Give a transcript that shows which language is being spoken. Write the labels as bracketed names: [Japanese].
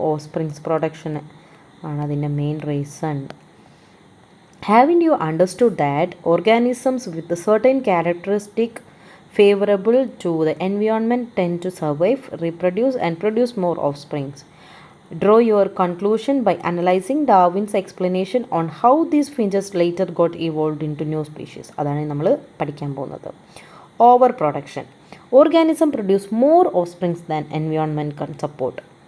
[Malayalam] Of springs production ആണ് അതിൻ്റെ main reason. [English] Haven't you understood that organisms with a certain characteristic favorable to the environment tend to survive, reproduce and produce more offsprings? Draw your conclusion by analyzing Darwin's explanation on how these finches later got evolved into new species. [Malayalam] അതാണ് നമ്മൾ പഠിക്കാൻ പോകുന്നത്. Over production. [English] Organism produce more offsprings than environment can support.